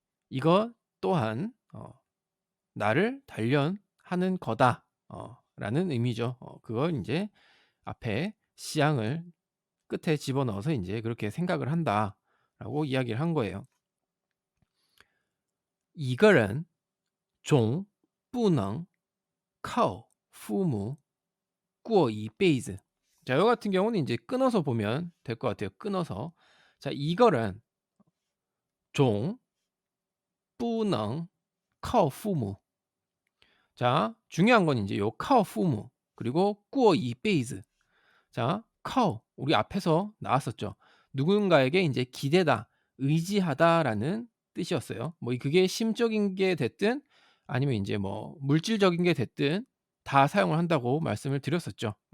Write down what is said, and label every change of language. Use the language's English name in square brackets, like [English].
[Korean] 이것 또한 나를 단련하는 거다. 라는 의미죠. 그걸 인제 앞에 시향을 끝에 집어넣어서 인제 그렇게 생각을 한다라고 이야기를 한 거예요. [Chinese] 一个人总不能靠父母过一辈子. [Korean] 자 요 같은 경우는 인제 끊어서 보면 될 것 같아요. 끊어서. 자 이거는 [Chinese] 总不能靠父母. [Korean] 자 중요한 건 인제 요 [Chinese] 靠父母 [Korean] 그리고 [Chinese] 过一辈子. [Korean] 자靠우리 앞에서 나왔었죠. 누군가에게 인제 기대다, 의지하다라는 뜻이었어요. 뭐 그게 심적인 게 됐든 아니면 인제 뭐 물질적인 게 됐든 다 사용을 한다고 말씀을 드렸었죠.